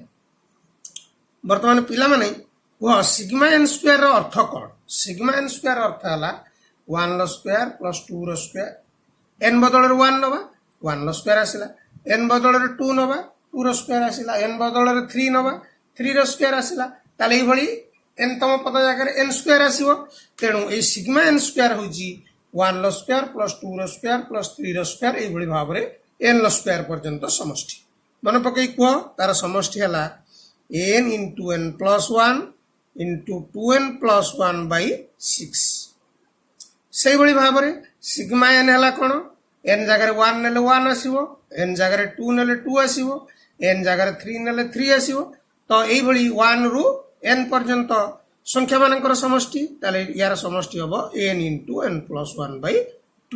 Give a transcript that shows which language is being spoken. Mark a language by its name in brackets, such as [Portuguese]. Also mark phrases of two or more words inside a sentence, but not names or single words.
[Odia] ବର୍ତ୍ତମାନ ପିଲାମାନେ ଓ ସିଗ୍ମା n² ର ଅର୍ଥ କଣ ସିଗ୍ମା n² ଅର୍ଥ ହେଲା 1² + 2² n ବଦଳ 1 ନବା 1² ଆସିଲା n ବଦଳ 2 ନବା 2² ଆସିଲା n ବଦଳ 3 ନବା 3² ଆସିଲା ତା'ହେଲେ ଏଇ ଭଳି n ତମ ପଦ ଯାଏ n² ଆସିବ। ତେଣୁ ଏ ସିଗ୍ମା n² ହୋଇଯାଉଛି 1² + 2² + 3² ଏଇ ଭଳି ଭାବ ରେ n² ପର୍ଯ୍ୟନ୍ତ ସମଷ୍ଟି ମାନ ପକାଇ କୁ ତା'ର ସମଷ୍ଟି ହେଲା n into n+1 into 2n+1/6 ସେଇ ଭଳି ଭାବ ରେ ସିଗ୍ମା n ହେଲା କଣ n ଜାଗା 1 ନେଲେ 1 ଆସିବ n ଜାଗା 2 ନେଲେ 2 ଆସିବ n ଜାଗା 3 ନେଲେ 3 ଆସିବ। ତ ଏଇ ଭଳି 1 ରୁ n ପର୍ଯ୍ୟନ୍ତ ସଂଖ୍ୟା ମାନଙ୍କର ସମଷ୍ଟି ତା'ହେଲେ ଯାର ସମଷ୍ଟି ହେବ n into n+1/2।